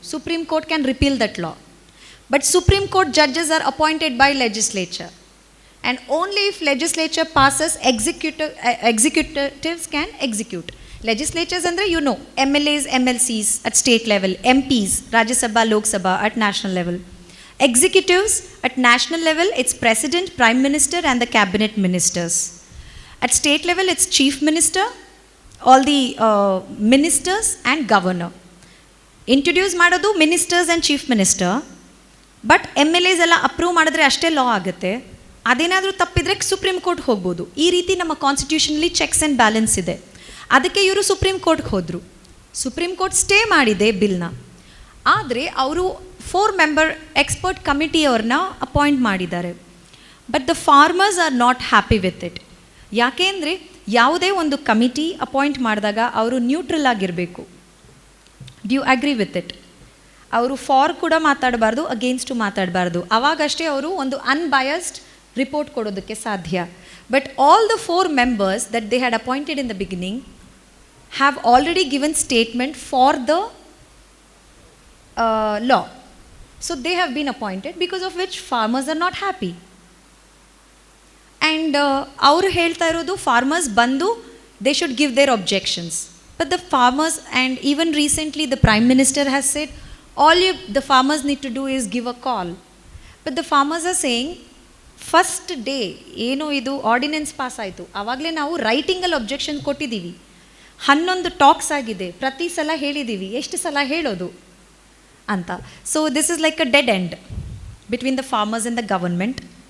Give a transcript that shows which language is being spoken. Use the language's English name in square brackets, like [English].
[English] Supreme Court can repeal that law. But Supreme Court judges are appointed by legislature. And only if legislature passes executives can execute. Legislatures ಅಂದರೆ MLAs, MLCs at state level, MPs, Rajya Sabha, Lok Sabha at national level. Executives at national level, it's President, Prime Minister and the Cabinet Ministers. At state level, it's Chief Minister, all the ministers and Governor. [Kannada] Introduce ಮಾಡೋದು Ministers and Chief Minister, but MLAs ಎಲ್ಲ approve ಮಾಡಿದ್ರೆ ಅಷ್ಟೇ ಲಾ ಆಗುತ್ತೆ. ಅದೇನಾದರೂ ತಪ್ಪಿದ್ರೆ supreme court ಹೋಗ್ಬೋದು. ಈ ರೀತಿ ನಮ್ಮ ಕಾನ್ಸ್ಟಿಟ್ಯೂಷನಲ್ಲಿ ಚೆಕ್ಸ್ ಆ್ಯಂಡ್ ಬ್ಯಾಲೆನ್ಸ್ ಇದೆ. ಅದಕ್ಕೆ ಇವರು ಸುಪ್ರೀಂ ಕೋರ್ಟ್ಗೆ ಹೋದರು. ಸುಪ್ರೀಂ ಕೋರ್ಟ್ ಸ್ಟೇ ಮಾಡಿದೆ ಬಿಲ್ನ. ಆದರೆ ಅವರು 4 member ಎಕ್ಸ್ಪರ್ಟ್ ಕಮಿಟಿಯವ್ರನ್ನ ಅಪಾಯಿಂಟ್ ಮಾಡಿದ್ದಾರೆ. [English] But the farmers are not happy with it. [Kannada] ಯಾಕೆ ಅಂದರೆ ಯಾವುದೇ ಒಂದು ಕಮಿಟಿ ಅಪಾಯಿಂಟ್ ಮಾಡಿದಾಗ ಅವರು ನ್ಯೂಟ್ರಲ್ ಆಗಿರಬೇಕು. [English] Do you agree with it? [Kannada] ಅವರು ಫಾರ್ ಕೂಡ ಮಾತಾಡಬಾರ್ದು, ಅಗೇನ್ಸ್ಟು ಮಾತಾಡಬಾರ್ದು. ಆವಾಗಷ್ಟೇ ಅವರು ಒಂದು ಅನ್ಬಯಾಸ್ಡ್ ರಿಪೋರ್ಟ್ ಕೊಡೋದಕ್ಕೆ ಸಾಧ್ಯ. [English] But all the 4 members that they had appointed in the beginning have already given statement for the law. So they have been appointed, because of which farmers are not happy. And [Kannada] ಅವರು ಹೇಳ್ತಾ ಇರೋದು [English] farmers ಬಂದು they should give their objections. But the farmers, and even recently the Prime Minister has said, the farmers need to do is give a call. But the farmers are saying, [Kannada] first day ಏನು ಇದು ordinance pass ಆಯಿತು ಆವಾಗಲೇ ನಾವು ರೈಟಿಂಗಲ್ಲಿ objection ಕೊಟ್ಟಿದ್ದೀವಿ. 11 tax ಆಗಿದೆ. ಪ್ರತಿ ಸಲ ಹೇಳಿದ್ದೀವಿ, ಎಷ್ಟು ಸಲ ಹೇಳೋದು ಅಂತ. [English] So this is like a dead end between the farmers and the government.